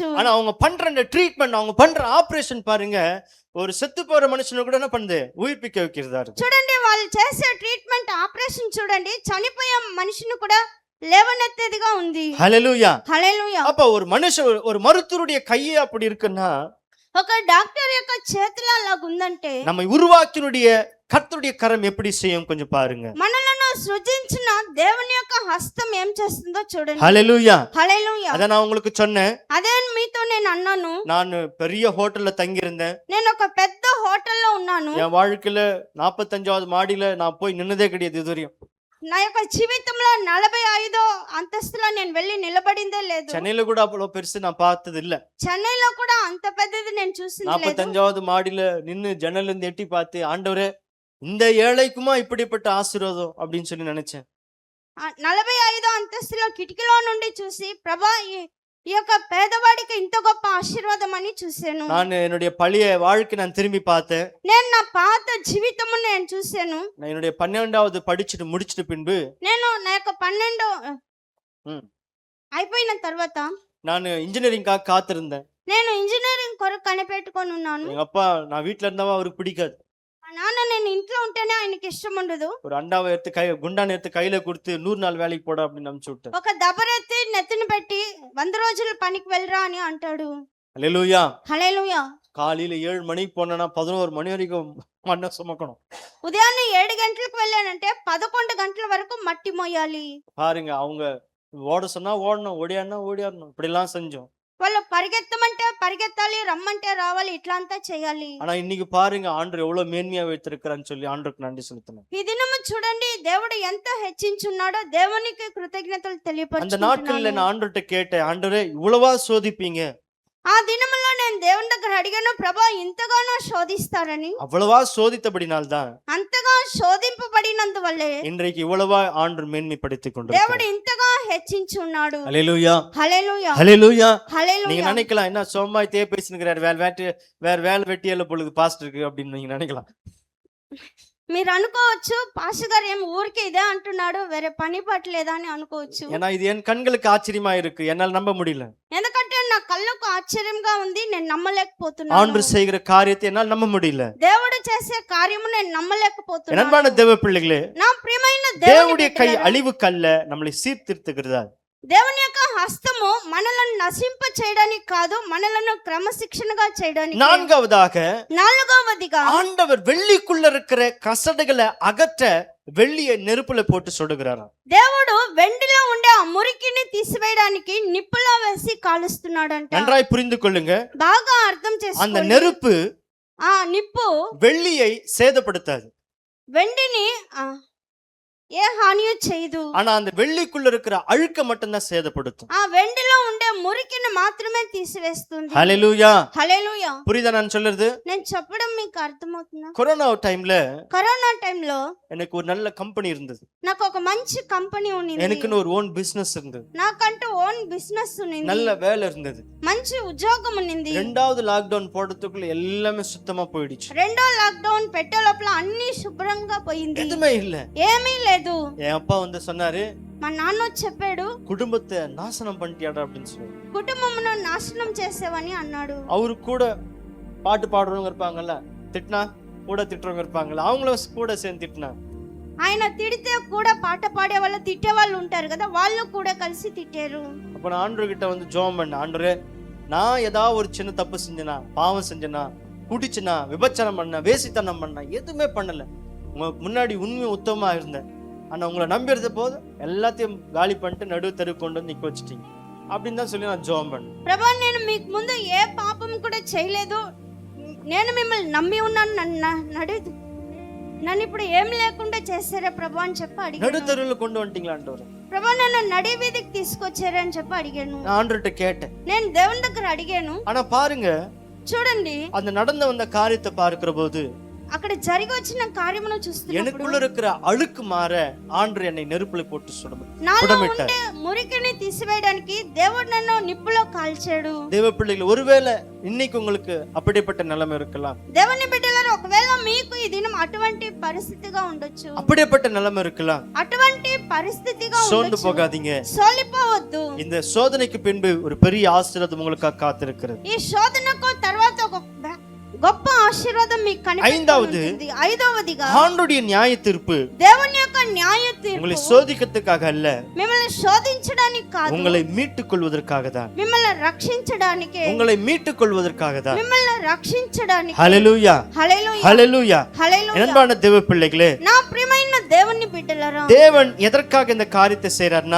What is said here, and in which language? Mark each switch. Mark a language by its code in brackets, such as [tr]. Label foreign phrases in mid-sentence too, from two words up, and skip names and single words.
[ta] ஆனா அவங்க பண்ற அந்த ட்ரீட்மெண்ட், அவங்க பண்ற ஆபரேஷன் பாருங்க, ஒரு செத்து போற மனுஷனை கூட என்ன பண்ணுது, உயிர்ப்பிக்க வைக்கிறதா இருக்கு. [te] చూడండి, వాళ్ళు చేసే ట్రీట్మెంట్, ఆపరేషన్ చూడండి, చనిపోయే మనిషిని కూడా లేవనెత్తేదిగా ఉంది. [ta] ஹல்லேலூயா. [te] హల్లెలూయా. [ta] அப்ப ஒரு மனுஷன், ஒரு மருத்துவருடைய கையே அப்படி இருக்குன்னா, [te] ఒక డాక్టర్ యొక్క చేతులు అలాగుందంటే [ta] நம்மை உருவாக்கினுடைய கர்த்தருடைய கரம் எப்படி செய்யும் கொஞ்சம் பாருங்க. [te] మనలను సృజించిన దేవుని యొక్క హస్తం ఏం చేస్తుందో చూడండి. [ta] ஹல்லேலூயா. [te] హల్లెలూయా. [ta] அத நான் உங்களுக்கு சொன்னேன். [te] అదే మీతో నేను అన్నాను. [ta] நான் பெரிய ஹோட்டல்ல தங்கி இருந்தேன். [te] నేను ఒక పెద్ద హోటల్లో ఉన్నాను. [ta] என் வாழ்க்கையில 45வது மாடியில நான் போய் நின்னதே கிடையாது இதுவரையும். [te] నా యొక్క జీవితంలో 45వ అంతస్తులో నేను వెళ్ళి నిలబడిందే లేదు. [ta] சென்னையில கூட அவ்வளவு பெருசு நான் பார்த்தது இல்ல. [te] చెన్నైలో కూడా అంత పెద్దది నేను చూసింది లేదు. [ta] 45வது மாடியில நின்னு ஜன்னல்ல இருந்து எட்டி பார்த்து, ஆண்டவரே, இந்த ஏழைக்குமா இப்படிப்பட்ட ஆசீர்வாதம் அப்படின்னு சொல்லி நினைச்சேன். [te] 45వ అంతస్తులో కిటికీలో నుండి చూసి, ప్రభా, ఈ యొక్క పేదవాడికి ఇంత గొప్ప ఆశీర్వాదం అని చూశాను. [ta] நான் என்னுடைய பழைய வாழ்க்கை நான் திரும்பி பார்த்தேன். [te] నేను నా పాత జీవితము నేను చూశాను. [ta] நான் என்னுடைய 12வது படிச்சுட்டு முடிச்சிட்டு பின்பு [te] నేను నా యొక్క 12 అయిపోయిన తర్వాత [ta] நான் இன்ஜினியரிங்காக காத்திருந்தேன். [te] నేను ఇంజనీరింగ్ కొరకు కనిపెట్టుకొని ఉన్నాను. [ta] எங்க அப்பா நான் வீட்டுல இருந்தாவா அவருக்கு பிடிக்காது. [te] మా నాన్న నేను ఇంట్లో ఉంటేనే ఆయనకి ఇష్టం ఉండదు. [ta] ஒரு அண்டாவை எடுத்து குண்டானை எடுத்து கையில கொடுத்து 100 நாள் வேலைக்கு போட அப்படின்னு அனுப்பிச்சு விட்டேன். [te] ఒక దబరెత్తి నెత్తిన పెట్టి 100 రోజులు పనికి వెళ్ళరా అని అంటాడు. [ta] ஹல்லேலூயா. [te] హల్లెలూయా. [ta] காலையில 7 மணிக்கு போனா 11 மணி வரைக்கும் மண்ணை சுமக்கணும். [te] ఉదయాన్నే 7 గంటలకు వెళ్ళానంటే 11 గంటల వరకు మట్టి మోయాలి. [ta] பாருங்க, அவங்க ஓட சொன்னா ஓடணும், ஓடியாடணும் ஓடியாடணும், இப்படி எல்லாம் செஞ்சோம். [te] వాళ్ళు పరిగెత్తమంటే పరిగెత్తాలి, రమ్మంటే రావాలి, ఇట్లా అంతా చేయాలి. [ta] ஆனா இன்னைக்கு பாருங்க, ஆண்டவர் எவ்வளவு மேன்மையா வைத்திருக்கிறான்னு சொல்லி ஆண்டவருக்கு நன்றி செலுத்தணும். [te] ఈ దినము చూడండి, దేవుడు ఎంత హెచ్చించున్నాడో దేవునికి కృతజ్ఞతలు [ta] அந்த [te] తెలియపరుచుకుంటున్నాను. [ta] நாட்கள்ல நான் ஆண்டவர்கிட்ட கேட்டேன், ஆண்டவரே, இவ்வளவா சோதிப்பீங்க? [te] ఆ దినములో నేను దేవుని దగ్గర అడిగాను, ప్రభా, ఇంతగానో శోధిస్తారని. [ta] அவ்வளவா சோதித்தபடினால்தான் [te] అంతగా శోధింపబడినందువల్లే [ta] இன்றைக்கு இவ்வளவா ஆண்டவர் மேன்மைப்படுத்திக் [te] దేవుడు [ta] கொண்டிருக்கிறார். [te] ఇంతగా హెచ్చించి ఉన్నాడు. [ta] ஹல்லேலூயா. [te] హల్లెలూయా. [ta] ஹல்லேலూயா. நீங்க [te] హల్లెలూయా. [ta] நினைக்கலாம், என்ன சோமாயிட்டே பேசினுக்கிறார், வேற வேலை வெட்டியல்ல பொழுது பாஸ்டருக்கு அப்படின்னு நீங்க நினைக்கலாம். [te] మీరు అనుకోవచ్చు, పాస్టర్ గారు ఏం ఊరికే ఇదే అంటున్నాడు, వేరే పని పట్టలేదా అని అనుకోవచ్చు. [ta] ஏன்னா இது என் கண்களுக்கு ஆச்சரியமா இருக்கு, என்னால நம்ப முடியல. [te] ఎందుకంటే నా కళ్ళకు ఆశ్చర్యంగా ఉంది, నేను నమ్మలేకపోతున్నాను. [ta] ஆண்டு செய்கிற காரியத்தை என்னால் நம்ப முடியல. [te] దేవుడు చేసే కార్యము నేను నమ్మలేకపోతున్నాను. [ta] அன்பான தேவ பிள்ளைகளே, [te] నా ప్రియమైన [ta] தேவனுடைய கை அழிவுக்கல்ல, நம்மளை சீர்திருத்துகிறதா. [te] దేవుని యొక్క హస్తము మనలను నశింప చేయడానికి కాదు, మనలను క్రమశిక్షణగా చేయడానికి. [ta] நான்காவதிగా ஆண்டவர் வெள்ளிக்குள்ள இருக்கிற கசடுகளை அகற்ற வெள்ளியை நெருப்புல போட்டு சுடுகிறாராம். [te] దేవుడు వెండిలో ఉండే ఆ మురికిని తీసివేయడానికి నిప్పులో వేసి కాలుస్తున్నాడంట. [ta] நன்றாய் புரிந்து கொள்ளுங்க. [te] బాగా అర్థం [ta] அந்த [te] చేసుకోండి. [ta] நெருப்பு [te] ఆ నిప్పు [ta] வெள்ளியை சேதப்படுத்தாது, [te] వెండిని ఏ హానియు చేయదు. [ta] ஆனா அந்த வெள்ளிக்குள்ள இருக்கிற அழுக்க மட்டும்தான் சேதப்படுத்தும். [te] ఆ వెండిలో ఉండే మురికిని మాత్రమే తీసివేస్తుంది. [ta] ஹல்லேலூயா. [te] హల్లెలూయా. [ta] புரியுதா நான் சொல்றது? [te] నేను చెప్పడం మీకు అర్థమవుతుందా? [ta] கொரோனா டைம்ல [te] కరోనా టైంలో [ta] எனக்கு ஒரு நல்ல கம்பெனி இருந்தது. [te] నాకు ఒక మంచి కంపెనీ ఉంది. [ta] எனக்குன்னு ஒரு [en] own business [ta] இருந்தது. [te] నాకంటూ [en] own business [te] ఉంది. [ta] நல்ல வேலை இருந்தது. [te] మంచి ఉద్యోగం ఉంది. [ta] ரெண்டாவது லாக்டவுன் போடுறதுக்குள்ள எல்லாமே சுத்தமா போயிடுச்சு. [te] రెండో లాక్డౌన్ పెట్టే లోపల అన్ని శుభ్రంగా పోయింది. [ta] எதுவுமே இல்ல. [te] ఏమీ లేదు. [ta] என் அப்பா வந்து சொன்னாரு, [te] మా నాన్న చెప్పాడు, [ta] குடும்பத்தை நாசனம் பண்ணிட்டியாடா அப்படின்னு சொல்லி. [te] కుటుంబమును నాశనం చేసేవని అన్నాడు. [ta] அவரு கூட பாட்டு பாடுறவங்க இருப்பாங்கல்ல, திட்டினா கூட திட்டுறவங்க இருப்பாங்கல்ல, அவங்கள கூட சேர்ந்து திட்டினா. [te] ఆయన తిడితే కూడా పాట పాడే వాళ్ళు తిట్టే వాళ్ళు ఉంటారు కదా, వాళ్ళు కూడా కలిసి తిట్టారు. [ta] அப்ப நான் ஆண்டவர் கிட்ட வந்து ஜெபம் பண்ணேன், ஆண்டவரே நான் ஏதாவது ஒரு சின்ன தப்பு செஞ்சேனா, பாவம் செஞ்சேனா, குடிச்சுனா, விபச்சாரம் பண்ண, வேசித்தனம் பண்ண, எதுவுமே பண்ணல. உங்களுக்கு முன்னாடி உண்மை உத்தமமா இருந்தேன். ஆனா உங்களை நம்பி இருந்த போது எல்லாத்தையும் காலி பண்ணிட்டு நடு தெரு கொண்டு வந்து நிக்க வச்சுட்டீங்க அப்படின்னு தான் சொல்லி நான் ஜெபம் பண்ணேன். [te] ప్రభా, నేను మీకు ముందు ఏ పాపం కూడా చేయలేదు, నేను మిమ్మల్ని నమ్మి ఉన్నాను, నన్ను ఇప్పుడు ఏం లేకుండా చేశారా ప్రభా అని చెప్పి అడిగాను. [ta] நடு தெருவுல கொண்டு வந்துட்டீங்களா ஆண்டவரே? [te] ప్రభా, నన్ను నడి వీధికి తీసుకొచ్చారా అని చెప్పి అడిగాను. [ta] நான் ஆண்டவர்கிட்ட கேட்டேன். [te] నేను దేవుని దగ్గర అడిగాను. [ta] ஆனா பாருங்க, [te] చూడండి, [ta] அந்த நடந்து வந்த காரியத்தை பார்க்கிற போது [te] అక్కడ జరిగి వచ్చిన కార్యమును చూస్తున్నప్పుడు [ta] எனக்குள்ள இருக்கிற அழுக்கு மாற ஆண்டவர் என்னை நெருப்புல போட்டு [te] నాలో ఉండే మురికిని తీసివేయడానికి దేవుడు నన్ను నిప్పులో కాల్చాడు. [ta] தேவ பிள்ளைகள், ஒருவேளை இன்னைக்கு உங்களுக்கு அப்படிப்பட்ட நிலைமை இருக்கலாம். [te] దేవుని బిడ్డలారా, ఒకవేళ మీకు ఈ దినం అటువంటి పరిస్థితిగా ఉండొచ్చు, [ta] அப்படிப்பட்ட நிலைமை இருக்கலாம். [te] అటువంటి పరిస్థితిగా [ta] சோர்ந்து [te] ఉండొచ్చు. [ta] போகாதீங்க. [te] సోలిపోవద్దు. [ta] இந்த சோதனைக்கு பின்பு ஒரு பெரிய ஆசீர்வாதம் உங்களுக்காக காத்திருக்கிறது. [te] ఈ శోధనకు తర్వాత ఒక గొప్ప ఆశీర్వాదం మీకు కనిపిస్తుంది. ఐదవదిగా [ta] ஆண்டவருடைய நியாய தீர்ப்பு [te] దేవుని యొక్క న్యాయ తీర్పు [ta] உங்களை சோதிக்கிறதுக்காக அல்ல, [te] మిమ్మల్ని శోధించడానికి కాదు, [ta] உங்களை மீட்டுக் கொள்வதற்காக தான். [te] మిమ్మల్ని రక్షించడానికి, [ta] உங்களை மீட்டுக் கொள்வதற்காக தான். [te] మిమ్మల్ని రక్షించడానికి. [ta] ஹல்லேலூயா, [te] హల్లెలూయా, [ta] ஹல்லேலூயா. [te] హల్లెలూయా. [ta] அன்பான தேவ பிள்ளைகளே, [te] నా ప్రియమైన దేవుని బిడ్డలారా, [ta] தேவன் எதற்காக இந்த காரியத்தை செய்றார்னா,